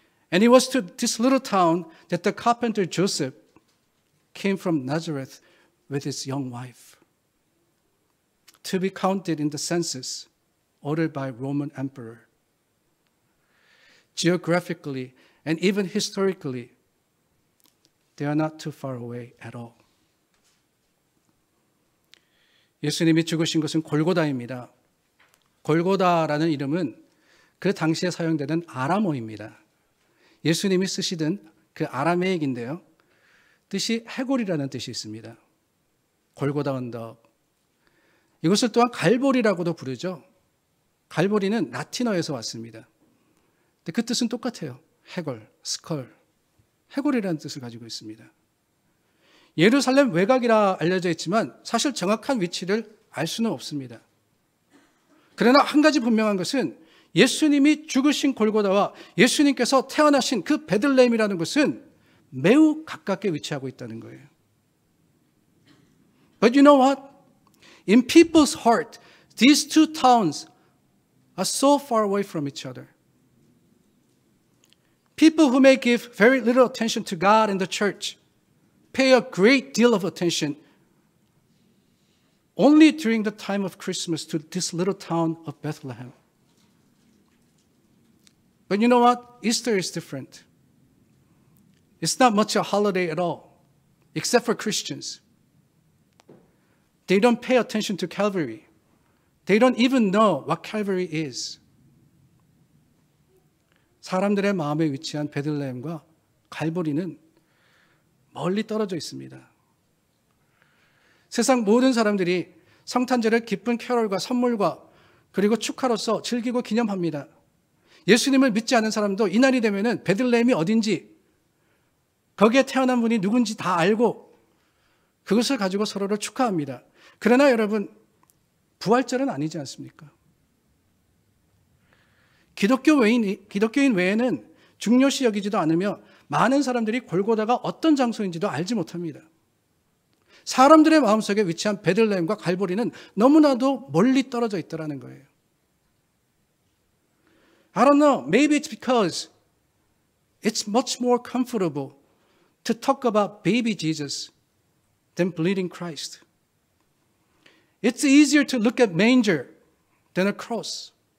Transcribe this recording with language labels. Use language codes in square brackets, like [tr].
[en] And it was to this little town that the carpenter Joseph came from Nazareth with his young wife to be counted in the census ordered by Roman emperor. Geographically and even historically, they are not too far away at all. [ko] 예수님이 죽으신 것은 골고다입니다. 골고다라는 이름은 그 당시에 사용되는 아람어입니다. 예수님이 쓰시던 그 아람에익인데요, 뜻이 해골이라는 뜻이 있습니다. 골고다 언덕. 이것을 또한 갈보리라고도 부르죠. 갈보리는 라틴어에서 왔습니다. 근데 그 뜻은 똑같아요. 해골, 스컬. 해골이라는 뜻을 가지고 있습니다. 예루살렘 외곽이라 알려져 있지만 사실 정확한 위치를 알 수는 없습니다. 그러나 한 가지 분명한 것은 예수님이 죽으신 골고다와 예수님께서 태어나신 그 베들레헴이라는 것은 매우 가깝게 위치하고 있다는 거예요. [en] But you know what? In people's heart, these two towns are so far away from each other. People who may give very little attention to God and the church pay a great deal of attention only during the time of Christmas to this little town of Bethlehem. But you know what? Easter is different. It's not much a holiday at all, except for Christians. They don't pay attention to Calvary. They don't even know what Calvary is. [ko] 사람들의 마음에 위치한 베들레헴과 갈보리는 멀리 떨어져 있습니다. 세상 모든 사람들이 성탄절을 기쁜 캐롤과 선물과 그리고 축하로서 즐기고 기념합니다. 예수님을 믿지 않은 사람도 이날이 되면은 베들레헴이 어딘지, 거기에 태어난 분이 누군지 다 알고 그것을 가지고 서로를 축하합니다. 그러나 여러분, 부활절은 아니지 않습니까? 기독교인 외에는 중요시 여기지도 않으며 많은 사람들이 골고다가 어떤 장소인지도 알지 못합니다. 사람들의 마음속에 위치한 베들레헴과 갈보리는 너무나도 멀리 떨어져 있더라는 거예요. [en] I don't know, maybe it's because it's much more comfortable to talk about baby Jesus than bleeding Christ. It's easier to look at manger than a cross.